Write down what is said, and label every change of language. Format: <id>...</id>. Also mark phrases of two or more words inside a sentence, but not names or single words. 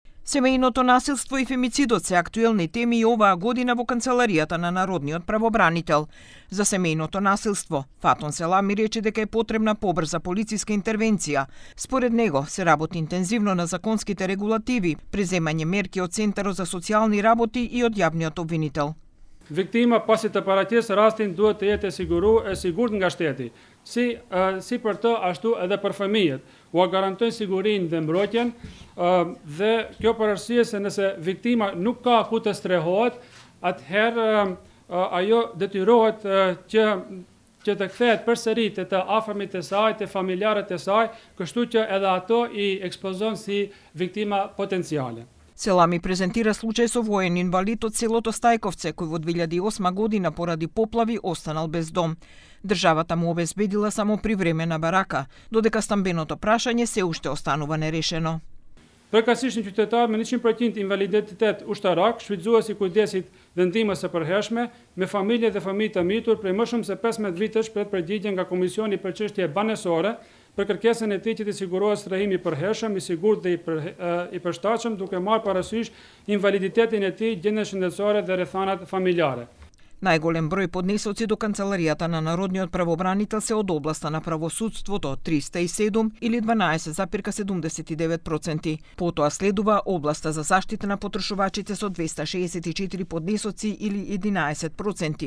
<mk>Семејното насилство и фемицидот се актуелни теми и оваа година во канцеларијата на Народниот правобранител. За семејното насилство, Фатон Селами рече дека е потребна побрза полициска интервенција. Според него се работи интензивно на законските регулативи, преземање мерки од Центарот за социјални работи и од јавниот обвинител.</mk> <sq>Viktima pasi të paraqies rastin duhet të jetë e sigurt nga shteti, si për të ashtu edhe për fëmijët. Ua garantojnë sigurinë dhe mbrojtjen dhe kjo për arsye se nëse viktima nuk ka ku të strehohet, atëherë ajo detyrohet që të kthehet përsëri te të afërmit e saj, te familjarët e saj, kështu që edhe ato i ekspozon si viktima potenciale.</sq> <mk>Селами презентира случај со воен инвалид од селото Стајковце, кој во 2008 година поради поплави останал без дом. Државата му обезбедила само привремена барака, додека стамбеното прашање се уште останува нерешено.</mk> <sq>Përkatësisht një qytetar me 100% invaliditet ushtarak, shfrytëzuesi i kujdesit dhe ndihmës së përhershme, me familje dhe fëmijë të mitur prej më shumë se 15 vitesh pret përgjigje nga Komisioni për çështje banesore për kërkesën e tij që të sigurohet strehimi i përhershëm, i sigurt dhe i përshtatshëm, duke marrë parasysh invaliditetin e tij, gjendjen shëndetësore dhe rrethanat familjare.</sq> <mk>Најголем број поднесоци до канцеларијата на Народниот правобранител се од областа на правосудството 307 или 12,79%. Потоа следува областа за заштита на потрошувачите со 264 поднесоци или 11%.</mk>